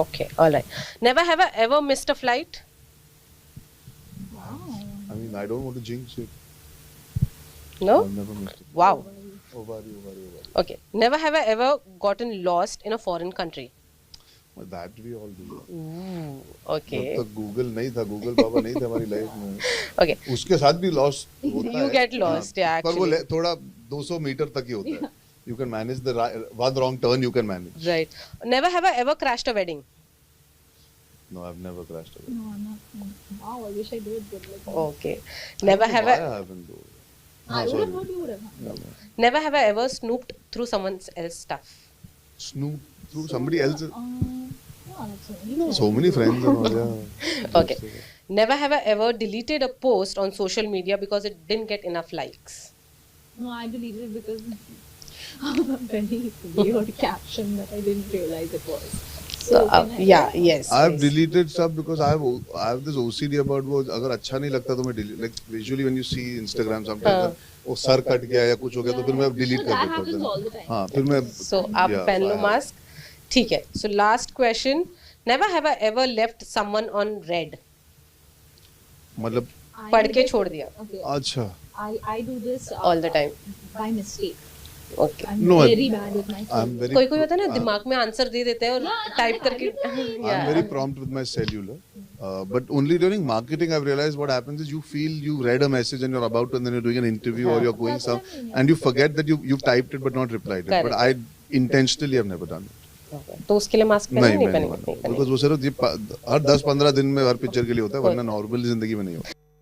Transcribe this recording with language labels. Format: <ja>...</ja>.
<en>Okay, alright. Never have I ever missed a flight. I mean, I don't want to jinx it. No? I've never missed it. Wow. Ovari. Okay. Never have I ever gotten lost in a foreign country. Well, that we all do. Ooh, okay.</en> <hi>जब तक Google नहीं था, Google बाबा नहीं थे हमारी life में.</hi> <en>Okay.</en> <hi>उसके साथ भी lost होता है.</hi> <en>You get lost, yeah,</en> <hi>पर वो</hi> <en>actually.</en> <hi>थोड़ा 200 मीटर तक ही होता है.</hi> <en>You can manage the one wrong turn. You can manage. Right. Never have I ever crashed a wedding. No, I've never crashed a wedding. No, I'm not. Wow, I wish I did. But like, Okay. Never have I I. haven't though. I would sorry. have thought you would have. No. Never have I ever snooped through someone else's stuff. Snoop through somebody else. Yeah, that's you know. So many friends and all. Yeah. Okay. Never have I ever deleted a post on social media because it didn't get enough likes. No, I deleted it because of a very weird caption that I didn't realize it was. So yeah, yes. I've deleted stuff because I have this OCD about</en> <hi>वो अगर अच्छा नहीं लगता तो मैं</hi> <en>delete. Like visually when you see Instagram sometimes</en> <hi>वो sir cut गया या कुछ हो गया तो फिर मैं delete कर देता हूँ. हाँ फिर मैं. So आप पहन लो mask. ठीक है.</hi> <en>So last question. Never have I ever left someone on red.</en> <hi>मतलब. पढ़ के छोड़ दिया.</hi> <en>Okay.</en> <hi>अच्छा.</hi> <en>I do this all the time. By mistake. Okay. I'm No, very bad with my I'm very.</en> <hi>कोई होता है ना दिमाग में आंसर दे देते हैं और टाइप करके.</hi> <en>I'm very prompt with my cellular. But only during marketing I've realized what happens is you read a message and you're about to, and then you're doing an interview or you're going some and you forget that you've typed it but not replied it. But I intentionally have never done it.</en> <hi>तो उसके लिए mask पहनना नहीं पहनेंगे. Because वो सिर्फ हर 10-15 दिन में हर पिक्चर के लिए होता है वरना नॉर्मल जिंदगी में नहीं होता.</hi>